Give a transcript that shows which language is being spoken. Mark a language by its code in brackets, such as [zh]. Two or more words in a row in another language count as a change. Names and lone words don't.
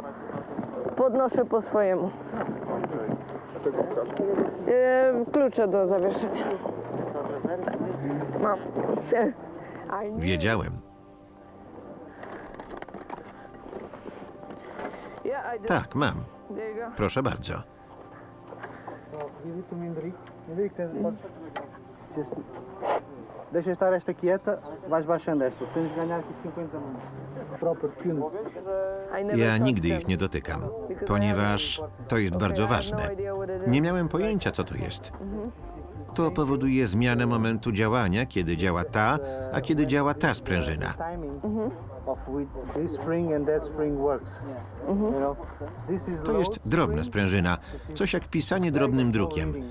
[pl] Podnoszę po swojemu. Klucze do zawieszenia. Mam. Wiedziałem. Tak, mam. Proszę bardzo. [pt] Deixa estar esta quieta, vais baixando esta. Tens de ganhar aqui 50 próprios pino. [pl] Ja nigdy ich nie dotykam, ponieważ to jest bardzo ważne. Nie miałem pojęcia, co to jest. To powoduje zmianę momentu działania, kiedy działa ta, a kiedy działa ta sprężyna. To jest drobna sprężyna, coś jak pisanie drobnym drukiem.